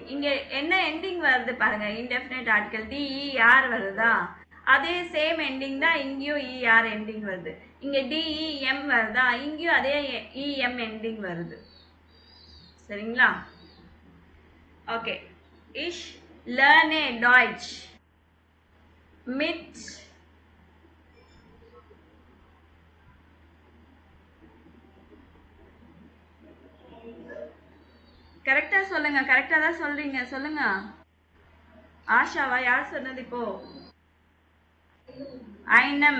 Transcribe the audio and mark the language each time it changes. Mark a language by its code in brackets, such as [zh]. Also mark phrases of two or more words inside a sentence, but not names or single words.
[ta] இங்க என்ன எண்டிங் வருது பாருங்க, [en] indefinite article [ta] DER வருதா? அதே [en] same ending [ta] தான் இங்கேயும் ER எண்டிங் வருது. இங்க DEM வருதா? இங்கேயும் அதே EM எண்டிங் வருது. சரிங்களா? ஓகே. [de] ich lerne Deutsch mit [ta] கரெக்டா சொல்லுங்க. கரெக்டா தான் சொல்றீங்க, சொல்லுங்க. ஆஷாவா? யார் சொன்னது இப்போ? [de] einem.